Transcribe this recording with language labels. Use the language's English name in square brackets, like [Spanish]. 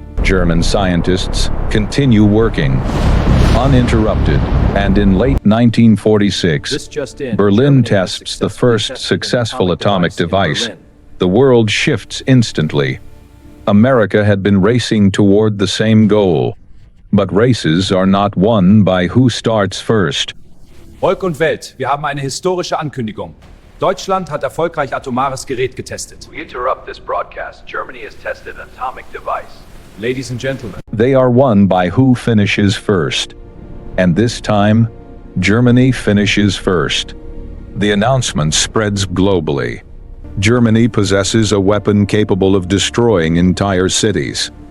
[English] German scientists continue working, uninterrupted, and in late 1946, Berlin tests the first successful atomic device. The world shifts instantly. America had been racing toward the same goal. But races are not won by who starts first. [German] Volk und Welt, wir haben eine historische Ankündigung. Deutschland hat erfolgreich atomares Gerät getestet. [English] We interrupt this broadcast. Germany has tested an atomic device. Ladies and gentlemen, They are won by who finishes first. And this time, Germany finishes first. The announcement spreads globally. Germany possesses a weapon capable of destroying entire cities.